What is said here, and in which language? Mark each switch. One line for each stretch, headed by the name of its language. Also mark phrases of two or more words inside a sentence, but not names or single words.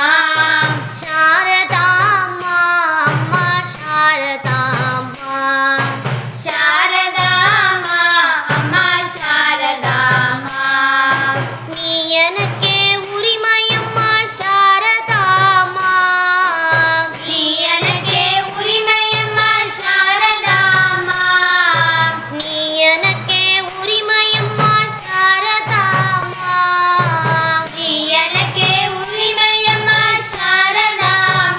Kannada: ಶಾರದಾಂಬ ಅಮ್ಮ ಶಾರದಾಂಬ ಶಾರದಾಂಬ ಅಮ್ಮ ಶಾರದಾಂಬ
Tamil: நீ எனக்கே உரிமையம்மா சாரதாம்பா
Kannada: ನೀ ನನಗೆ ಉರಿಮಯಮ್ಮ ಶಾರದಾಂಬ
Tamil: நீ எனக்கே உரிமையம்மா சாரதாம்பா
Kannada: ನೀ ನನಗೆ ಉರಿಮಯಮ್ಮ ಶಾರದಾಂಬ